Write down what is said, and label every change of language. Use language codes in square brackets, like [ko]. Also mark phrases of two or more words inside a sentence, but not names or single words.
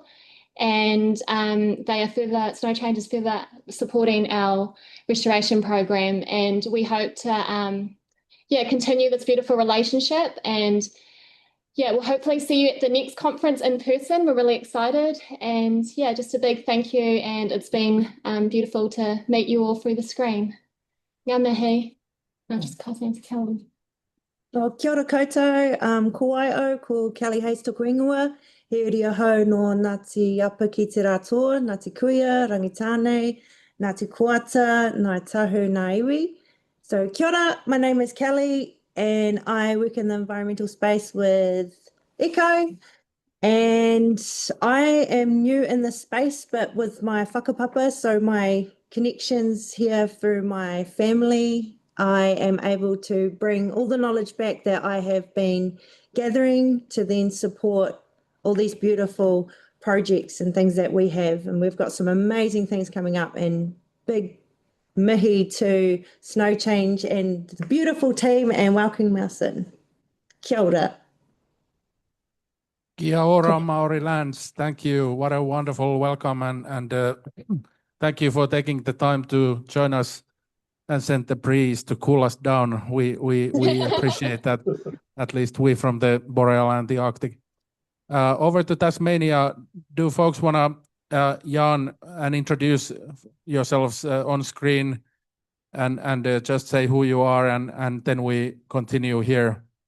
[en] And Snowchange is further supporting our restoration program. And we hope to continue this beautiful relationship. And we'll hopefully see you at the next conference in person. We're really excited. And just a big thank you. And it's been beautiful to meet you all through the screen. [mi] Ngā mihi. [en] I'll just pass on to Kelly. [mi] Kia ora koutou, ko ai au, ko Kelly Hayes tōku ingoa, he uri ahau no Ngāti Apa ki te rātoa, Ngāti Kuia, Rangitāne, Ngāti Kuata, Ngāi Tahu, Ngā Iwi. So kia ora, [en] my name is Kelly and I work in the environmental space with Iko, and I am new in this space but with my whakapapa, so my connections here through my family, I am able to bring all the knowledge back that I have been gathering to then support all these beautiful projects and things that we have. And we've got some amazing things coming up, and big mihi to Snowchange and the beautiful team and welcoming us in. [mi] Kia ora. Kia ora, [en] Maori lands. Thank you. What a wonderful welcome, and thank you for taking the time to join us and send the breeze to cool us down. We appreciate that, at least we from the Boreal and the Arctic. Over to Tasmania, do folks want to yarn and introduce yourselves on screen and just say who you are, and then we continue here.